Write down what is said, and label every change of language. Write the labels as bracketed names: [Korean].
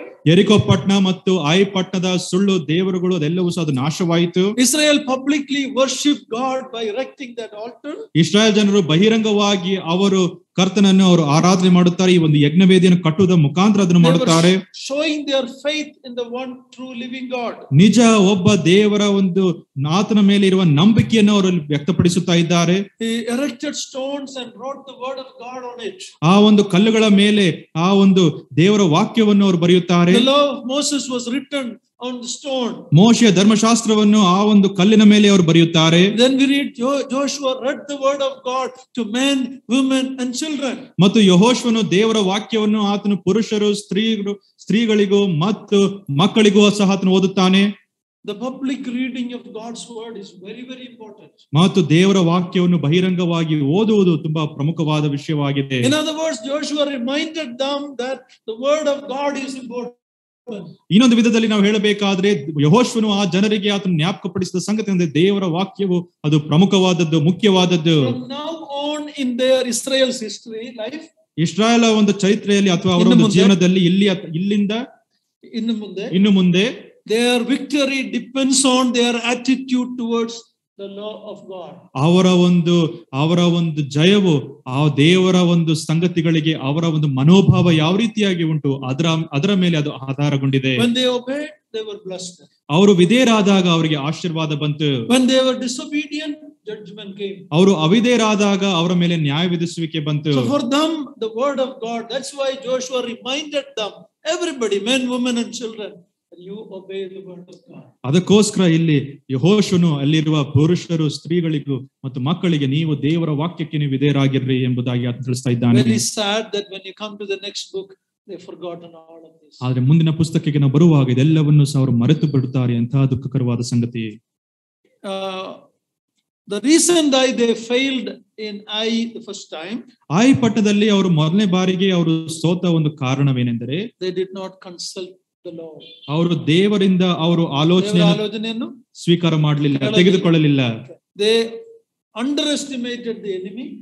[Kannada] ಯೆರಿಕೋ ಪಟ್ಟಣ ಮತ್ತು ಆಯಿ ಪಟ್ಟಣದ ಸುಳ್ಳು ದೇವರುಗಳು ಅದೆಲ್ಲವೂ ಸಹ ಅದು ನಾಶವಾಯಿತು. [English] Israel publicly worshiped God by erecting that altar. [Kannada] Israel ಜನರು ಬಹಿರಂಗವಾಗಿ ಅವರು ಕರ್ತನನ್ನು ಅವರು ಆರಾಧನೆ ಮಾಡುತ್ತಾರೆ. ಈ ಒಂದು ಯಜ್ಞವೇದಿಯನ್ನು ಕಟ್ಟುವುದರ ಮುಖಾಂತರ ಅದನ್ನು ಮಾಡುತ್ತಾರೆ. [English] Showing their faith in the one true living God. [Kannada] ನಿಜ ಒಬ್ಬ ದೇವರ ಒಂದು ಆತನ ಮೇಲೆ ಇರುವ ನಂಬಿಕೆಯನ್ನು ಅವರು ವ್ಯಕ್ತಪಡಿಸುತ್ತಾ ಇದ್ದಾರೆ. [English] He erected stones and wrote the word of God on it. [Kannada] ಆ ಒಂದು ಕಲ್ಲುಗಳ ಮೇಲೆ ಆ ಒಂದು ದೇವರ ವಾಕ್ಯವನ್ನು ಅವರು ಬರೆಯುತ್ತಾರೆ. [English] The law of Moses was written on the stone. [Kannada] ಮೋಶೆಯ ಧರ್ಮಶಾಸ್ತ್ರವನ್ನು ಆ ಒಂದು ಕಲ್ಲಿನ ಮೇಲೆ ಅವರು ಬರೆಯುತ್ತಾರೆ. [English] Then we read Joshua read the word of God to men, women and children. [Kannada] ಮತ್ತು ಯೆಹೋಶುವನು ದೇವರ ವಾಕ್ಯವನ್ನು ಆತನು ಪುರುಷರು ಸ್ತ್ರೀಗಳಿಗೂ ಮತ್ತು ಮಕ್ಕಳಿಗೂ ಸಹ ಆತನು ಓದುತ್ತಾನೆ. [English] The public reading of God's word is very, very important. [Kannada] ಮತ್ತು ದೇವರ ವಾಕ್ಯವನ್ನು ಬಹಿರಂಗವಾಗಿ ಓದುವುದು ತುಂಬಾ ಪ್ರಮುಖವಾದ ವಿಷಯವಾಗಿದೆ. [English] In other words, Joshua reminded them that the word of God is important. [Kannada] ಇನ್ನೊಂದು ವಿಧದಲ್ಲಿ ನಾವು ಹೇಳಬೇಕಾದ್ರೆ ಯೆಹೋಶುವನು ಆ ಜನರಿಗೆ ಆತನು ಜ್ಞಾಪಕಪಡಿಸಿದ ಸಂಗತಿ ಅಂದ್ರೆ ದೇವರ ವಾಕ್ಯವು ಅದು ಪ್ರಮುಖವಾದದ್ದು, ಮುಖ್ಯವಾದದ್ದು. [English] From now on in their Israel's history life, [Kannada] Israel ಒಂದು ಚರಿತ್ರೆಯಲ್ಲಿ ಅಥವಾ ಅವರ ಒಂದು ಜೀವನದಲ್ಲಿ ಇಲ್ಲಿಂದ ಇನ್ನು ಮುಂದೆ [English] their victory depends on their attitude towards the law of God. [Kannada] ಅವರ ಒಂದು ಜಯವು ಆ ದೇವರ ಒಂದು ಸಂಗತಿಗಳಿಗೆ ಅವರ ಒಂದು ಮನೋಭಾವ ಯಾವ ರೀತಿಯಾಗಿ ಉಂಟು ಅದರ ಮೇಲೆ ಅದು ಆಧಾರಗೊಂಡಿದೆ. [English] When they obeyed, they were blessed. [Kannada] ಅವರು ವಿಧೇಯರಾದಾಗ ಅವರಿಗೆ ಆಶೀರ್ವಾದ ಬಂತು. [English] When they were disobedient, judgment came. [Kannada] ಅವರು ಅವಿಧೇಯರಾದಾಗ ಅವರ ಮೇಲೆ ನ್ಯಾಯ ವಿಧಿಸುವಿಕೆ ಬಂತು. [English] So for them the word of God, that's why Joshua reminded them, everybody, men, women and children, you obey the word of God. [Kannada] ಅದಕ್ಕೋಸ್ಕರ ಇಲ್ಲಿ ಯೆಹೋಶುವನು ಅಲ್ಲಿರುವ ಪುರುಷರು ಸ್ತ್ರೀಗಳಿಗೂ ಮತ್ತು ಮಕ್ಕಳಿಗೆ ನೀವು ದೇವರ ವಾಕ್ಯಕ್ಕೆ ನೀವು ವಿಧೇಯರಾಗಿರ್ರಿ ಎಂಬುದಾಗಿ ಆತ ತಿಳಿಸ್ತಾ ಇದ್ದಾನೆ. [English] Very sad that when you come to the next book they forgotten all of this. [Kannada] ಆದ್ರೆ ಮುಂದಿನ ಪುಸ್ತಕಕ್ಕೆ ನಾವು ಬರುವಾಗ ಇದೆಲ್ಲವನ್ನು ಸಹ ಅವರು ಮರೆತು ಬಿಡುತ್ತಾರೆ. ಅಂತಹ ದುಃಖಕರವಾದ ಸಂಗತಿ. [English] The reason why they failed in Ai the first time, [Kannada] ಆಯಿ ಪಟ್ಟಣದಲ್ಲಿ ಅವರು ಮೊದಲನೇ ಬಾರಿಗೆ ಅವರು ಸೋತ ಒಂದು ಕಾರಣವೇನೆಂದರೆ [English] they did not consult the Lord. [Kannada] ಅವರು ದೇವರಿಂದ ಅವರು ಆಲೋಚನೆಯನ್ನು ಸ್ವೀಕಾರ ಮಾಡಲಿಲ್ಲ, ತೆಗೆದುಕೊಳ್ಳಲಿಲ್ಲ. [English] They underestimated the enemy.